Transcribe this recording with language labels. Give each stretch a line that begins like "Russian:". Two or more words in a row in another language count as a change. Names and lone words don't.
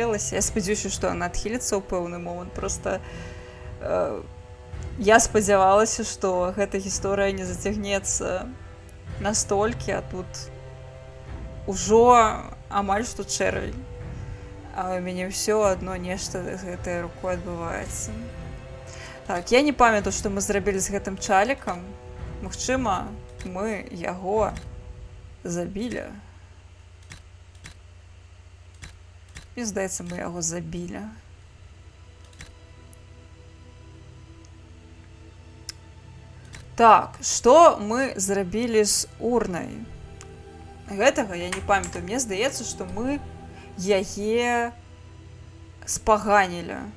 Belarusian: Я спадзяюся, што яна адхіліцца ў пэўны момант. Проста я спадзявалася, што гэта гісторыя не зацягнецца настолькі, а тут ужо амаль што чэрвень. А ў мяне ўсё адно нешта з гэтай рукой адбываецца. Так, я не памятаю, што мы зрабілі з гэтым чалікам. Магчыма, мы яго забілі.
Ukrainian: І, здається, ми його забілі.
Belarusian: Так, што мы зрабілі з урнай? Гэтага я не памятаю. Мне здаецца, што мы яе спаганілі.